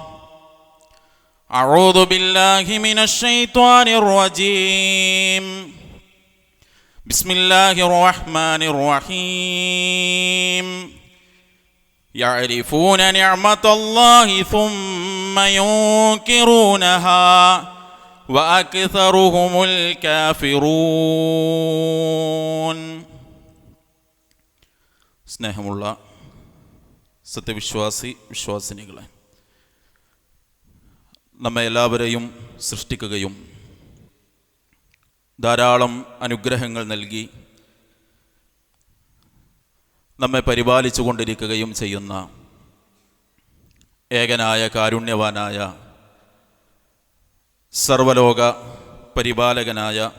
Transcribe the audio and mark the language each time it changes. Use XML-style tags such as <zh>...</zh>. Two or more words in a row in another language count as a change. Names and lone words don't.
<ar>أعوذ بالله من الشيطان الرجيم بسم الله الرحمن الرحيم يعرفون نعمة الله ثم ينكرونها وأكثرهم</ar> <ml>الكافرون സ്നേഹമുള്ള വിശ്വാസിനികളെ, നമ്മെ എല്ലാവരെയും സൃഷ്ടിക്കുകയും ധാരാളം അനുഗ്രഹങ്ങൾ നൽകി നമ്മെ പരിപാലിച്ചു കൊണ്ടിരിക്കുകയും ചെയ്യുന്ന ഏകനായ കാരുണ്യവാനായ സർവലോക പരിപാലകനായ</ml>